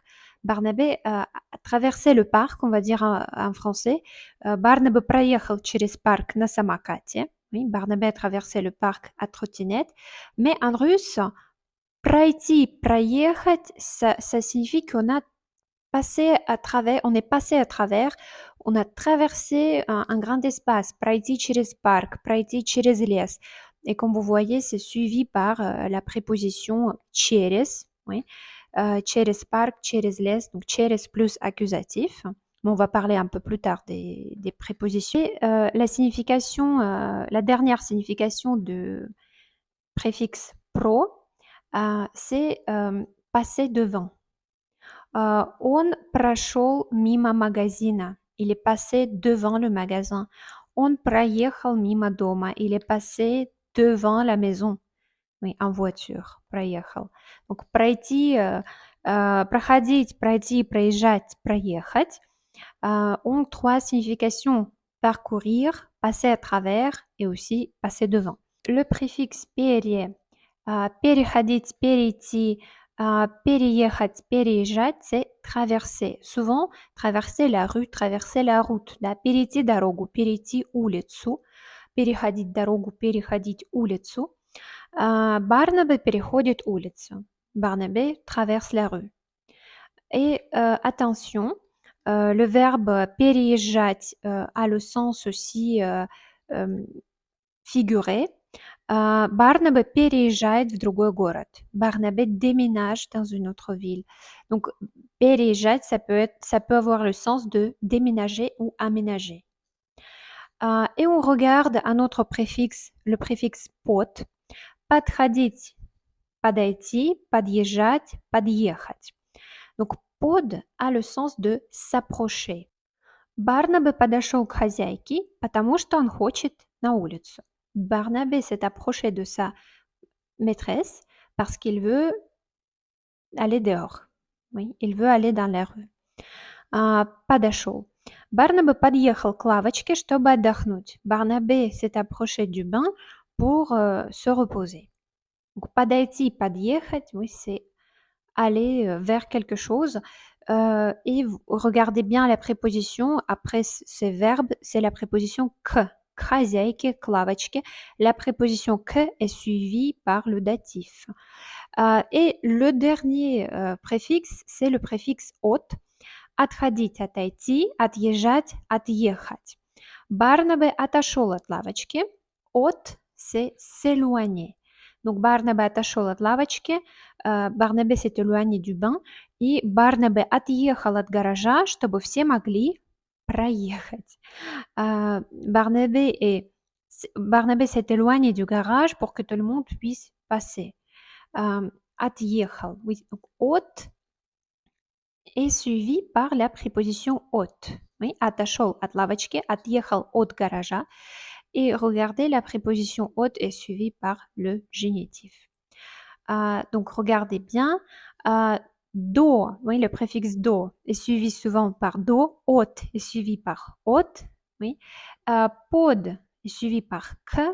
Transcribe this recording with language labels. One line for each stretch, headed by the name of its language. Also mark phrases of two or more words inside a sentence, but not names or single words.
French: Barnabé a traversé le parc, on va dire en français.
Russian: Барнабе проехал через парк на самокате.
French: Oui, Barnabé a traversé le parc à trottinette. Mais en russe,
Russian: пройти, проехать,
French: ça signifie qu'on a passé à travers, on est passé à travers, on a traversé un grand espace.
Russian: Пройти через парк, пройти через лес.
French: Et comme vous voyez, c'est suivi par la préposition через, oui.
Russian: Через парк, через лес,
French: donc через plus accusatif. On va parler un peu plus tard des prépositions. Et, la signification, la dernière signification de préfixe pro, c'est passer devant.
Russian: Он прошел мимо магазина.
French: Il est passé devant le magasin.
Russian: Он проехал мимо дома.
French: Il est passé devant la maison. Oui, en voiture.
Russian: Проехал. Donc, пройти, проходить, пройти, проезжать, проехать
French: ont trois significations. Parcourir, passer à travers et aussi passer devant. Le préfixe
Russian: пере, переходить, перейти, переехать, переезжать,
French: c'est traverser. Souvent, traverser la rue, traverser la route.
Russian: Да, перейти дорогу, перейти улицу. Переходить дорогу, переходить улицу. Барнабе переходит улицу.
French: Barnabé traverse la rue. Et attention, le verbe переезжать a le sens aussi figuré.
Russian: Барнабе переезжает в другой город.
French: Barnabé déménage dans une autre ville. Donc, переезжать, ça peut avoir le sens de déménager ou aménager. Et on regarde un autre préfixe, le préfixe под.
Russian: Подходить, подойти, подъезжать, подъехать.
French: Donc, под a le sens de s'approcher.
Russian: Барнабе подошел к хозяйке, потому что он хочет на улицу.
French: Barnabé s'est approché de sa maîtresse parce qu'il veut aller dehors. Oui, il veut aller dans la rue.
Russian: Подошел. Барнабе подъехал к лавочке, чтобы отдохнуть.
French: Barnabé s'est approché du bain pour se reposer. Donc,
Russian: подойти, подъехать,
French: oui, c'est aller vers quelque chose. Et regardez bien la préposition après ces verbes, c'est la préposition
Russian: к хозяйке, к лавочке.
French: La préposition que est suivie par le datif. Et le dernier préfixe, c'est le préfixe от.
Russian: отходить, отойти, отъезжать, отъехать. Барнабе отошел от лавочки. От
French: c'est s'éloigner. Donc
Russian: Барнабе отошел от лавочки.
French: Барнабе s'est éloigné du bain.
Russian: И Барнабе отъехал от гаража, чтобы все могли проехать.
French: Barnabé s'est éloigné du garage pour que tout le monde puisse passer. Отъехал. Oui, donc от est suivi par la préposition от. Oui,
Russian: отошел от лавочки, отъехал от гаража.
French: Et regardez, la préposition от est suivie par le génitif. Donc regardez bien. Do, oui, le préfixe do est suivi souvent par do. От est suivi par от. Oui. Pod est suivi par que.